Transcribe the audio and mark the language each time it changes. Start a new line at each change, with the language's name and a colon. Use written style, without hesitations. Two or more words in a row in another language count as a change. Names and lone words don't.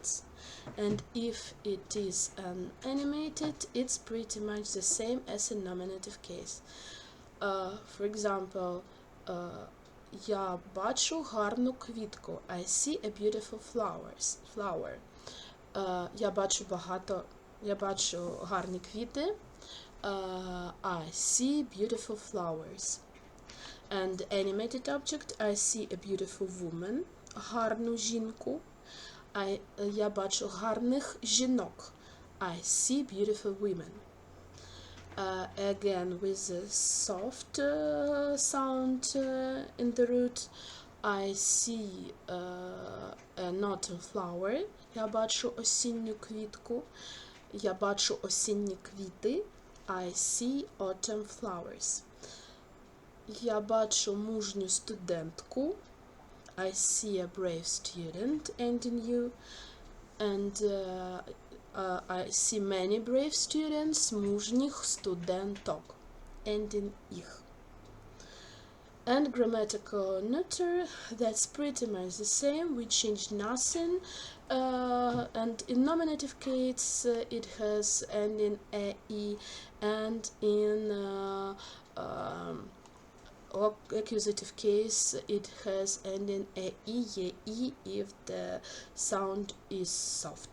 English: And if it is animated, it's pretty much the same as in nominative case. For example,
Ukrainian: я бачу гарну квітку.
English: I see a beautiful flower.
Ukrainian: Я бачу гарні квіти.
English: I see beautiful flowers. And animated object, I see a beautiful woman.
Ukrainian: Гарну жінку. Я бачу гарних жінок.
English: I see beautiful women. Again, with a soft sound in the root, I see an autumn flower.
Ukrainian: Я бачу осінню квітку. Я бачу осінні квіти.
English: I see autumn flowers.
Ukrainian: Я бачу мужню студентку.
English: I see a brave student, ending you. And I see many brave students,
Ukrainian: мужніх студенток,
English: ending их. And grammatical neuter, that's pretty much the same. We change nothing. And in nominative case, it has ending e, and in accusative case, it has ending e, if the sound is soft.